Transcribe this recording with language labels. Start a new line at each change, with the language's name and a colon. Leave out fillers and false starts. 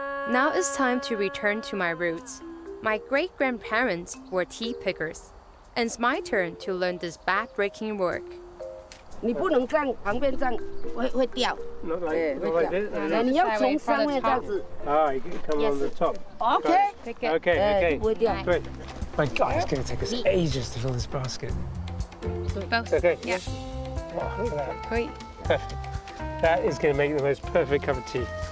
English: Now it's time to return to my roots. My great-grandparents were tea pickers, and it's my turn to learn this back-breaking work.
Chinese: 你不能这样，旁边这样会掉。
English: Not like this.
Chinese: 你要从上面这样子。
English: Ah, you can come on the top. Okay. Okay.
Chinese: 不会掉。
English: Great. My God, it's going to take us ages to fill this basket. Both. Okay. Yeah. Wow, look at that. Great. Perfect. That is going to make the most perfect cup of tea.